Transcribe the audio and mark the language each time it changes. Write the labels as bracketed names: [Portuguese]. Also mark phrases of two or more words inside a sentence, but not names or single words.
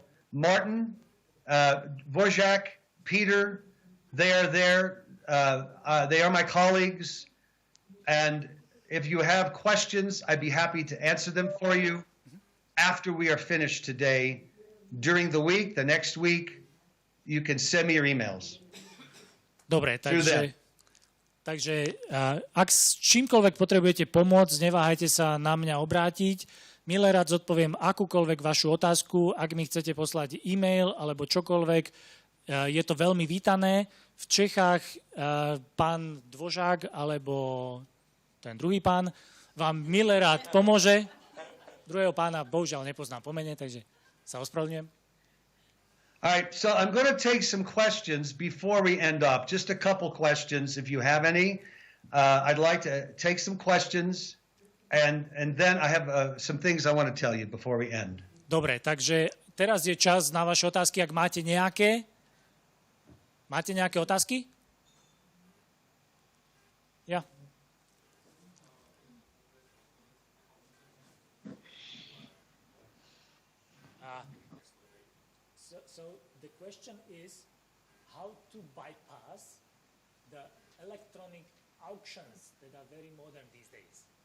[English] Martin, Dvorak, Peter, they are there. They are my colleagues. And if you have questions, I'd be happy to answer them for you after we are finished today. During the week, the next week, you can send me your emails. [Slovak] Dobre, takže ak s čímkoľvek potrebujete pomôcť, neváhajte sa na mňa obrátiť. Milé rád zodpoviem akúkoľvek vašu otázku. Ak mi chcete poslať e-mail alebo čokoľvek, je to veľmi vítané. V Čechách pán Dvořák alebo ten druhý pán vám milé rád pomôže. Druhého pána bohužiaľ nepoznám po mene, takže sa ospravedlňujem. [English] All right, so I'm going to take some questions before we end up. Just a couple questions, if you have any. I'd like to take some questions, and then I have some things I want to tell you before we end. [Slovak] Dobre, takže teraz je čas na vaše otázky, ak máte nejaké. Máte nejaké otázky? Ja. [English] So the question is how to bypass the electronic auctions that are very modern these days.